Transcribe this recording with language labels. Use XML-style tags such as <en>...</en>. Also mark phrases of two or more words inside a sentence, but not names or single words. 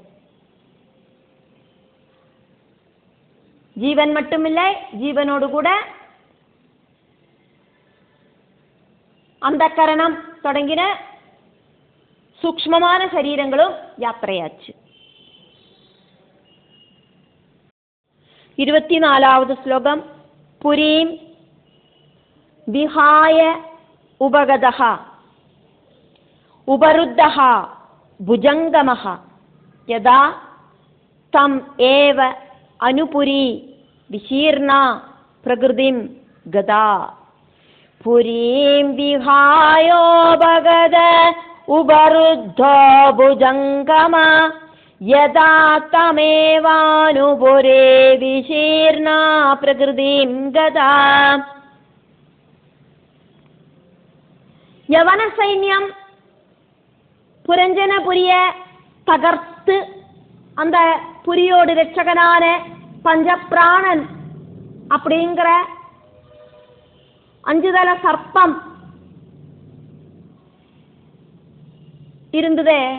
<ta>ஜீவன் மட்டுமில்லை, ஜீவனோடு கூட அந்த கரணம் தொடங்கின சூக்ஷ்மமான சரீரங்களும் யாத்திரையாச்சு.</ta> <ml>24வது ശ്ലോകം.</ml> <sa>പുരീം വിഹായ ഉപഗതഃ ഉപരുദ്ധഃ ഭുജംഗമഃ യദാ തം ഏവ അനുപുരി വിശീർണ പ്രകൃതിം ഗതാ. പുരീം വിഹായോപഗത ഉപരുദ്ധോ ഭുജംഗമ യദാ തമേവാനുപുരേ വിശീർണ പ്രകൃതിം ഗതാ.</sa> <ta>யவன சைன்யம் புரஞ்சனபுரிய தகர்த்து அந்த புரியோடு ரட்சகனான பஞ்சப்பிராணன் அப்படிங்கிற அஞ்சுதல சர்ப்பம் இருந்ததே.</ta>